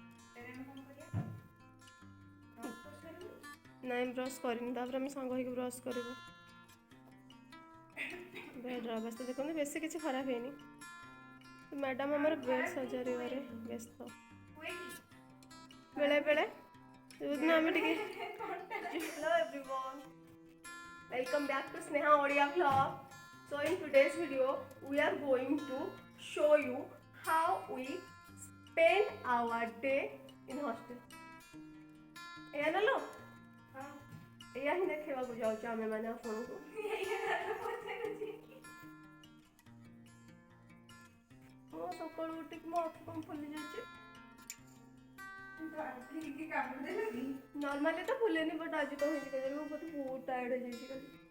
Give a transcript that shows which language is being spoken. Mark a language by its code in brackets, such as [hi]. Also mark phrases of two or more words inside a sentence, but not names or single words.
[or] ନାଇଁ ବ୍ରସ୍ କରିନି, ତାପରେ ଆମେ ସାଙ୍ଗ ହେଇକି ବ୍ରସ୍ କରିବୁ। ବେଡ୍ର ଅବସ୍ଥା ଦେଖନ୍ତୁ, ବେଶୀ କିଛି ଖରାପ ହେଇନି। ମ୍ୟାଡ଼ାମ୍ ଆମର ବେଡ୍ ସଜାଡ଼ିବାରେ ବ୍ୟସ୍ତ। ବେଳେ ବେଳେ ଯୋଉଦିନ ଆମେ ଟିକେ [en] hello everyone, welcome back to Sneha Odia vlog. So in today's video we are going to show you how we spend our day in hostel. [or] ଏଇଆ ନେଲ ଏଇଆ ହିଁ ଦେଖେଇବାକୁ ଯାଉଛୁ ଆମେ ମାନେ ଆପଣଙ୍କୁ। ମୁଁ ସକାଳୁ ଉଠିକି ମୋ ଆଖି କ'ଣ ଫୁଲି ଯାଇଛି। ନର୍ମାଲି ତ ଫୁଲେନି, ବଟ୍ ଆଜି କ'ଣ ହେଇଛି କେଜାଣି ମୁଁ ବୋଧେ ବହୁତ ଟାୟାର୍ଡ ହେଇଯାଇଛି କାଲି।